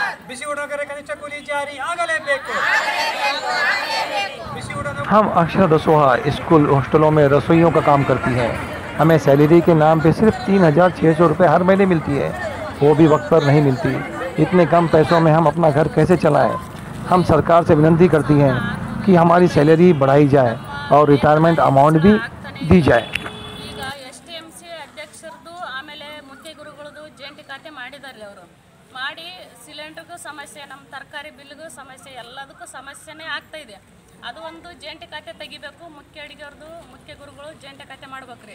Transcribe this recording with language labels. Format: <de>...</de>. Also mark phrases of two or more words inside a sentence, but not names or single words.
<hi>हम अक्षर रसोहा स्कूल हॉस्टलों में रसोइयों का काम करती हैं। हमें सैलरी के नाम पे सिर्फ 3,600 रुपये हर महीने मिलती है, वो भी वक्त पर नहीं मिलती। इतने कम पैसों में हम अपना घर कैसे चलाएं? हम सरकार से विनती करती हैं कि हमारी सैलरी बढ़ाई जाए और</hi> <en>retirement amount</en> <hi>भी दी जाए।</hi> <kn>ಮಾಡಿ ಸಿಲಿಂಡರ್ಗೂ ಸಮಸ್ಯೆ, ನಮ್ಮ ತರಕಾರಿ ಬಿಲ್ಗೂ ಸಮಸ್ಯೆ, ಎಲ್ಲದಕ್ಕೂ ಸಮಸ್ಯೆನೇ ಆಗ್ತಾ ಇದೆ. ಅದು ಒಂದು ಜಂಟಿ ಖಾತೆ ತೆಗಿಬೇಕು, ಮುಖ್ಯ ಅಡಿಗೆಯವ್ರದ್ದು ಮುಖ್ಯ ಗುರುಗಳು ಜಂಟಿ ಖಾತೆ ಮಾಡ್ಬೇಕ್ರಿ.</kn>